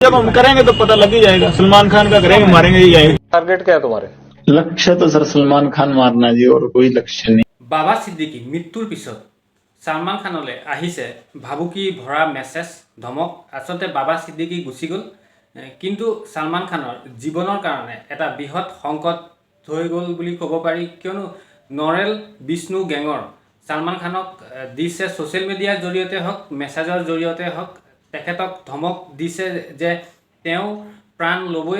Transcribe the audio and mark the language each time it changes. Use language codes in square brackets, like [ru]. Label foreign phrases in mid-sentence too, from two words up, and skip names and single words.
[hi] जब हम करेंगे तो पता लग ही जाएगा। सलमान खान का करेंगे, मारेंगे ही आएंगे। टारगेट क्या है तुम्हारे? लक्ष्य तो सर सलमान खान मारना जी, और कोई लक्ष्य नहीं। [as] বাবা ছিদ্দিকী মৃত্যুৰ পিছত ছালমান খানলৈ আহিছে ভাবুকি ভৰা মেছেজ ধমক। আচলতে বাবা ছিদ্দিকী গুচি গ'ল, কিন্তু ছালমান খানৰ জীৱনৰ কাৰণে এটা বৃহৎ সংকট হৈ গ'ল বুলি ক'ব পাৰি। কিয়নো নৰেল বিষ্ণু গেঙৰ ছালমান খানক দিছে [en] social mediaৰ [as] জৰিয়তে হওক, মেছেজৰ জৰিয়তে হওক, তেখেতক ধমক দিছে যে তেওঁ প্ৰাণ ল'বই।